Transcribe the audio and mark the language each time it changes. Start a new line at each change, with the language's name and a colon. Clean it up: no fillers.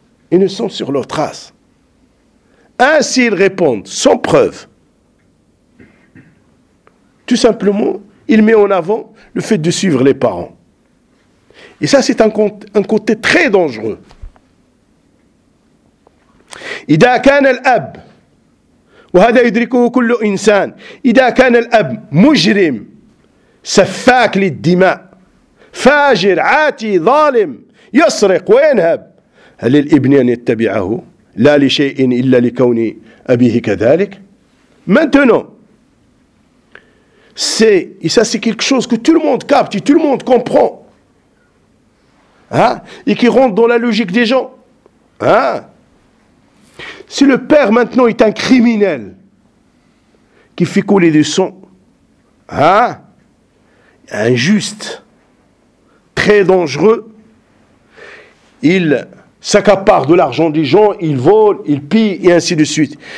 French: Et nous sommes sur leur trace. Ainsi, ils répondent, sans preuve. Tout simplement, il met en avant le fait de suivre les parents. Et ça, c'est un côté très dangereux.
Arabic: إذا كان الأب وهذا يدركه كل إنسان إذا كان الأب مجرم سفاك للدماء فاجر عاتي ظالم يسرق وينهب هل للابن أن يتبعه لا لشيء إلا لكون أبيه كذلك
French: maintenant c'est et ça c'est quelque chose que tout le monde capte tout le monde comprend hein et qui rentre dans la logique des gens hein. Si le père maintenant est un criminel qui fait couler du sang, hein, injuste, très dangereux, il s'accapare de l'argent des gens, il vole, il pille et ainsi de suite.